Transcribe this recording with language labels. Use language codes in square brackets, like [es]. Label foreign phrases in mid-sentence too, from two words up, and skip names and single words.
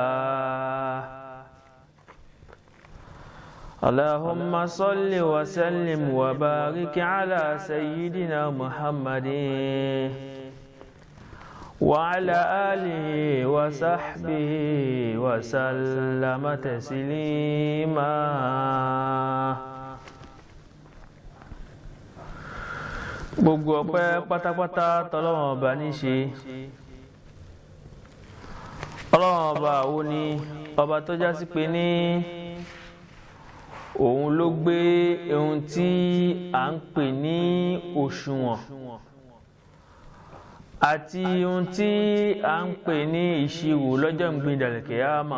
[ar] اللهم صل وسلم وبارك على سيدنا محمد وعلى آله وصحبه وسلم تسليما. [yo] Gbogbo ọpẹ́ pátápátá t'Ọlọ́run Ọba ní ṣe. Ọlọ́run Ọba wo ni ọba tó já sí pé ní òun ló gbé ohun tí à ń pè ní òṣùwọ̀n àti ohun tí a ń pè ní ìṣirò lọ́jọ́ ìgbìndàlẹ̀ kìyàmà.